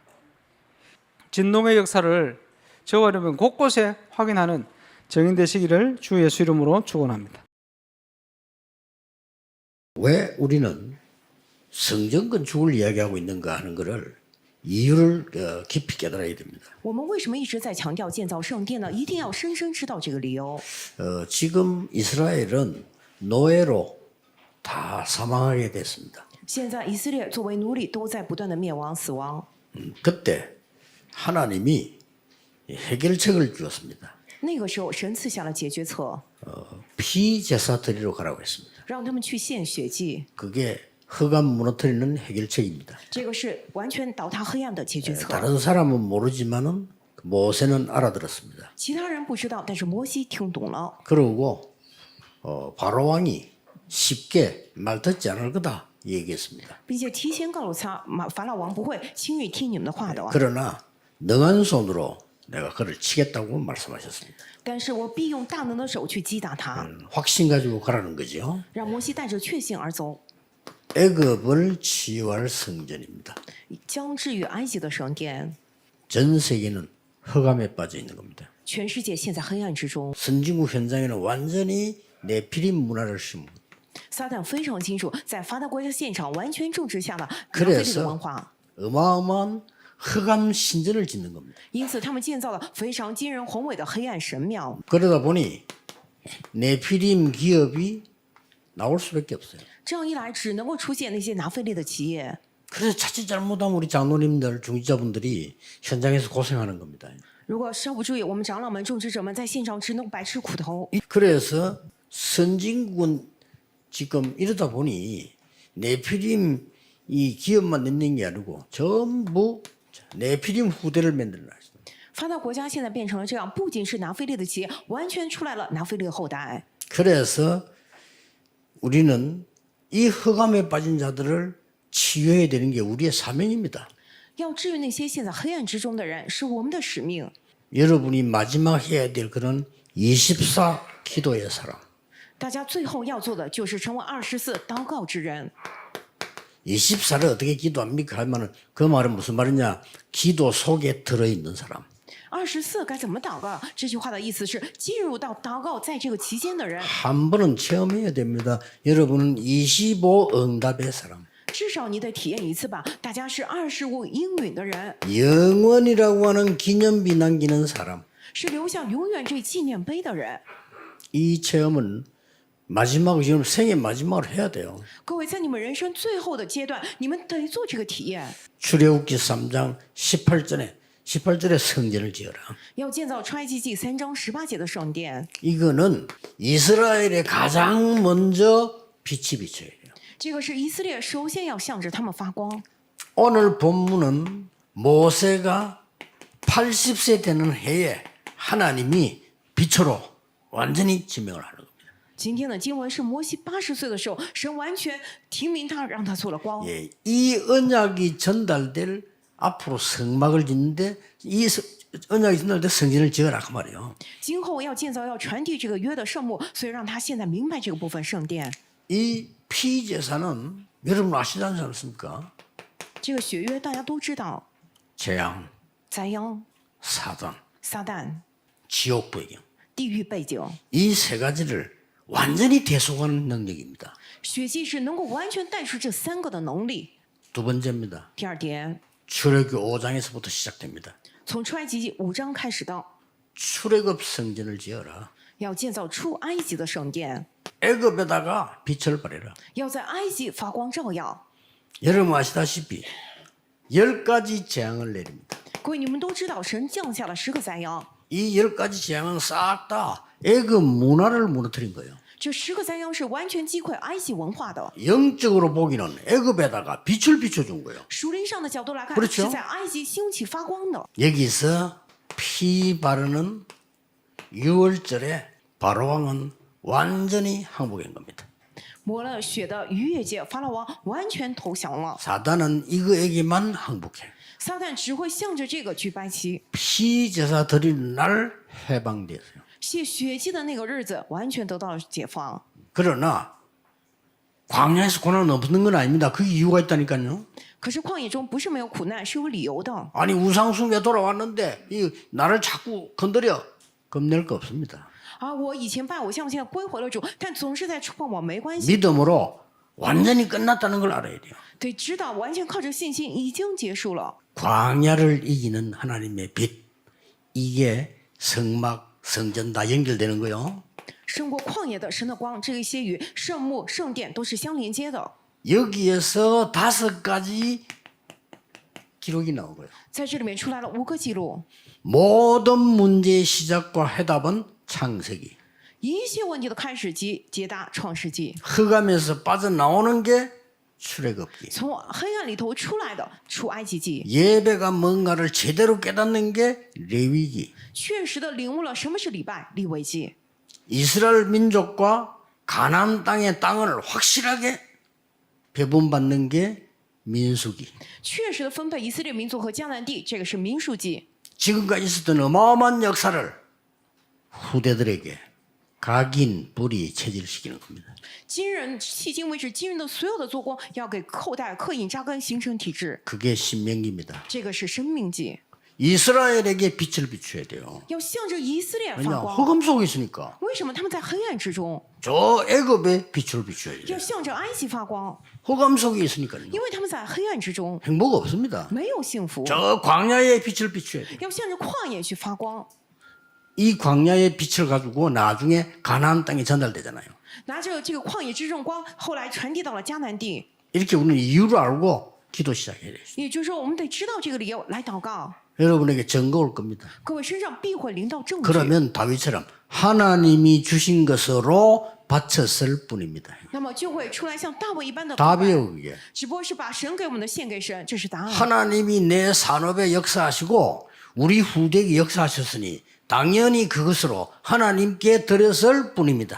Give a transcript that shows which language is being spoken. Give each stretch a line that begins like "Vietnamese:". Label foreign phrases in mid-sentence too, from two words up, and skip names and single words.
Korean: 진동의 역사를 저와 여러분 곳곳에 확인하는 정인 되시기를 주 예수 이름으로 축원합니다. 왜 우리는 성전 건축을 이야기하고 있는가 하는 것을 이유를 깊이 깨달아야 됩니다.
Chinese: 我们为什么一直在强调建造圣殿呢？一定要深深知道这个理由。
Korean: 지금 이스라엘은 노예로 다 사망하게 됐습니다.
Chinese: 现在以色列作为奴隶都在不断的灭亡死亡。
Korean: 그때 하나님이 해결책을 주었습니다.
Chinese: 那个时候，神赐下了解决策，
Korean: 피제사 드리러 가라고 했습니다.
Chinese: 让他们去献血祭。
Korean: 그게 흑암 무너뜨리는 해결책입니다.
Chinese: 这个是完全倒塌黑暗的解决策。
Korean: 다른 사람은 모르지만은 모세는 알아들었습니다.
Chinese: 其他人不知道，但是摩西听懂了。
Korean: 그러고 바로 왕이 쉽게 말 듣지 않을 거다 얘기했습니다.
Chinese: 并且提前告诉他，法老王不会轻易听你们的话的。
Korean: 그러나 능한 손으로 내가 그를 치겠다고 말씀하셨습니다.
Chinese: 但是我必用大能的手去击打他，
Korean: 확신 가지고 가라는 거죠.
Chinese: 让摩西带着确信而走，
Korean: 애굽을 치유할 성전입니다.
Chinese: 将治愈埃及的圣殿。
Korean: 전 세계는 흑암에 빠져 있는 겁니다.
Chinese: 全世界陷在黑暗之中。
Korean: 선진국 현장에는 완전히 네피림 문화를 심고
Chinese: 撒旦非常清楚，在发达国家现场完全种植下了拿非利的文化，
Korean: 어마어마한 흑암 신전을 짓는 겁니다.
Chinese: 因此他们建造了非常惊人宏伟的黑暗神庙。
Korean: 그러다 보니 네피림 기업이 나올 수밖에 없어요.
Chinese: 这样一来，只能够出现那些拿非利的企业。
Korean: 그래서 자칫 잘못하면 우리 장로님들, 중지자분들이 현장에서 고생하는 겁니다.
Chinese: 如果稍不注意，我们长老们、种植者们在现场只能白吃苦头。
Korean: 그래서 선진국은 지금 이러다 보니 네피림 이 기업만 있는 게 아니고 전부 네피림 후대를 만들어놨어요.
Chinese: 发达国家现在变成了这样，不仅是拿非利的企业，完全出来了拿非利的后代。
Korean: 그래서 우리는 이 흑암에 빠진 자들을 치유해야 되는 게 우리의 사명입니다.
Chinese: 要治愈那些陷在黑暗之中的人，是我们的使命。
Korean: 여러분이 마지막 해야 될 그런 24 기도의 사람.
Chinese: 大家最后要做的就是成为24祷告之人。
Korean: 24를 어떻게 기도합니까? 하면은 그 말은 무슨 말이냐? 기도 속에 들어있는 사람.
Chinese: 24 该怎么祷告？这句话的意思是进入到祷告在这个期间的人，
Korean: 한 번은 체험해야 됩니다. 여러분은 25 응답의 사람.
Chinese: 至少你得体验一次吧。大家是25应允的人，
Korean: 영원이라고 하는 기념비 남기는 사람.
Chinese: 是留下永远这纪念碑的人。
Korean: 이 체험은 마지막으로 지금 생애 마지막으로 해야 돼요.
Chinese: 各位，在你们人生最后的阶段，你们得做这个体验。
Korean: 출애굽기 3장 18절에 성전을 지어라.
Chinese: 要建造出埃及记3章18节的圣殿，
Korean: 이거는 이스라엘에 가장 먼저 빛이 비쳐야 돼요.
Chinese: 这个是以色列首先要向着他们发光。
Korean: 오늘 본문은 모세가 80세 되는 해에 하나님이 빛으로 완전히 지명을 하는 겁니다.
Chinese: 今天的经文是摩西80岁的时候，神完全提名他，让他做了光。
Korean: 예, 이 언약이 전달될 앞으로 성막을 짓는데 이 언약이 전달될 성전을 지어라 그 말이에요.
Chinese: 今后要建造、要传递这个约的圣幕，所以让他现在明白这个部分圣殿。
Korean: 이 피제사는 여러분 아시지 않습니까?
Chinese: 这个血约大家都知道，
Korean: 재앙,
Chinese: 灾殃、
Korean: 사단,
Chinese: 撒旦、
Korean: 지옥 배경
Chinese: 地狱背景，
Korean: 이 세 가지를 완전히 대속하는 능력입니다.
Chinese: 血祭是能够完全带出这3个的能力。
Korean: 두 번째입니다.
Chinese: 第二点，
Korean: 출애굽 5장에서부터 시작됩니다.
Chinese: 从出埃及记5章开始的，
Korean: 출애굽 성전을 지어라.
Chinese: 要建造出埃及的圣殿，
Korean: 애굽에다가 빛을 발해라.
Chinese: 要在埃及发光照耀。
Korean: 여러분 아시다시피 10가지 재앙을 내립니다.
Chinese: 各位，你们都知道，神降下了10个灾殃，
Korean: 이 10가지 재앙은 싹 다 애굽 문화를 무너뜨린 거예요.
Chinese: 这10个灾殃是完全击溃埃及文化的。
Korean: 영적으로 보기는 애굽에다가 빛을 비춰준 거예요.
Chinese: 属灵上的角度来看，
Korean: 그렇죠
Chinese: 是在埃及兴起发光的。
Korean: 여기서 피 바르는 6월절에 바로왕은 완전히 항복한 겁니다.
Chinese: 抹了血的逾越节，法老王完全投降了。
Korean: 사단은 이거에게만 항복해.
Chinese: 撒旦只会向着这个去掰旗，
Korean: 피 제사 드리는 날 해방되었어요.
Chinese: 献血祭的那个日子完全得到了解放。
Korean: 그러나 광야에서 고난은 없는 건 아닙니다. 그 이유가 있다니까요.
Chinese: 可是旷野中不是没有苦难，是有理由的。
Korean: 아니 우상숭배 돌아왔는데 이 나를 자꾸 건드려 겁낼 거 없습니다.
Chinese: 啊，我以前拜偶像，现在归回了主，但总是在触碰我，没关系。
Korean: 믿음으로 완전히 끝났다는 걸 알아야 돼요.
Chinese: 得知道，完全靠着信心已经结束了。
Korean: 광야를 이기는 하나님의 빛 이게 성막 성전 다 연결되는 거요.
Chinese: 胜过旷野的神的光，这一些与圣幕、圣殿都是相连接的。
Korean: 여기에서 5가지 기록이 나오고요.
Chinese: 在这里面出来了5个记录，
Korean: 모든 문제의 시작과 해답은 창세기.
Chinese: 一切问题的开始及解答创世纪，
Korean: 흑암에서 빠져나오는 게 출애굽기.
Chinese: 从黑暗里头出来的出埃及记，
Korean: 예배가 뭔가를 제대로 깨닫는 게 레위기.
Chinese: 确实的领悟了什么是礼拜立位记。
Korean: 이스라엘 민족과 가나안 땅의 땅을 확실하게 배분받는 게 민수기.
Chinese: 确实的分配以色列民族和迦南地，这个是民数记。
Korean: 지금까지 있었던 어마어마한 역사를 후대들에게 각인 뿌리 체질시키는 겁니다.
Chinese: 今人迄今为止，今人的所有的做工要给后代刻印扎根，形成体制。
Korean: 그게 신명기입니다.
Chinese: 这个是生命记。
Korean: 이스라엘에게 빛을 비춰야 돼요.
Chinese: 要向着以色列
Korean: 왜냐
Chinese: 发光。
Korean: 흑암 속에 있으니까
Chinese: 为什么他们在黑暗之中？
Korean: 저 애굽에 빛을 비춰야 돼요.
Chinese: 要向着埃及发光，
Korean: 흑암 속에 있으니까요.
Chinese: 因为他们在黑暗之中
Korean: 행복 없습니다.
Chinese: 没有幸福。
Korean: 저 광야의 빛을 비춰야 돼요.
Chinese: 要向着旷野去发光，
Korean: 이 광야의 빛을 가지고 나중에 가나안 땅에 전달되잖아요.
Chinese: 拿着这个旷野之众光，后来传递到了迦南地。
Korean: 이렇게 우리는 이유를 알고 기도 시작해야 돼요.
Chinese: 也就是说，我们得知道这个理由来祷告。
Korean: 여러분에게 증거 올 겁니다.
Chinese: 各位身上必会临到证据。
Korean: 그러면 다윗처럼 하나님이 주신 것으로 바쳤을 뿐입니다.
Chinese: 那么就会出来像大卫一般的祷告，
Korean: 답이에요 그게.
Chinese: 只不过是把神给我们的献给神，这是答案。
Korean: 하나님이 내 산업에 역사하시고 우리 후대에 역사하셨으니 당연히 그것으로 하나님께 드렸을 뿐입니다.